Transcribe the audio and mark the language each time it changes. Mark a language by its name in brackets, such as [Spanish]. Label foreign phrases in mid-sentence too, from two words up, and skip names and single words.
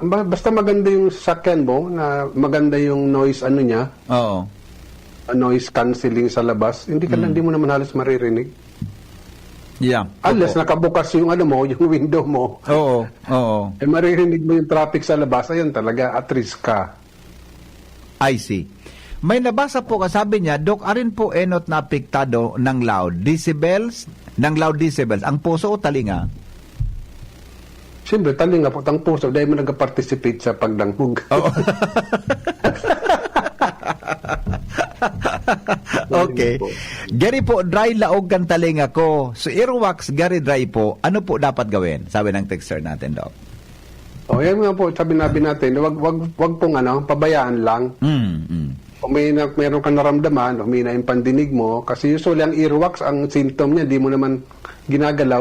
[Filipino] Basta maganda yung sasakyan mo, na maganda yung noise niya. Oo. [English] Noise cancelling [Filipino] sa labas. Hindi mo naman halos maririnig. [English] Yeah. [Filipino] Unless Opo. nakabukas yung yung window mo. Oo. Maririnig mo yung traffic sa labas. Ayun talaga, at risk ka. [English] I see. [Filipino] May nabasa po kasabi niya, Dok, [Bikol] arin po enot [Filipino] na apektado ng [English] loud decibels, [Filipino] ang puso o talinga? Siyempre, talinga po, ang puso, dahil mo nag-participate sa pagdangog. Oo. Okay. [Bikol] Gary po, dry laog kan talinga ko. [Filipino] So, earwax, Gary dry po. Ano po dapat gawin? Sabi ng texter natin, Dok. Yan nga po, sabi natin, wag pong pabayaan lang. Kung meron kang naramdaman, umina yung pandinig mo, kasi usually ang earwax, ang symptom niya, di mo naman ginagalaw.